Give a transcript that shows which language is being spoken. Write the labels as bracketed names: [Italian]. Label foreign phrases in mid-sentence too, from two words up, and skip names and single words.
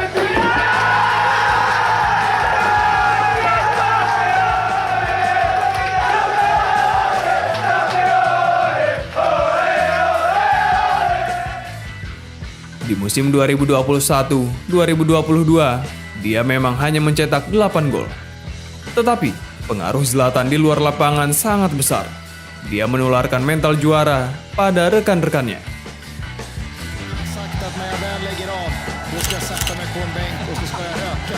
[Indonesian] Di musim 2021-2022, dia memang hanya mencetak 8 gol. Tetapi, pengaruh Zlatan di luar lapangan sangat besar. Dia menularkan mental juara pada rekan-rekannya. [Swedish] Sagt att när jag väl lägger av, då ska jag sätta mig på en bänk och så ska jag öka.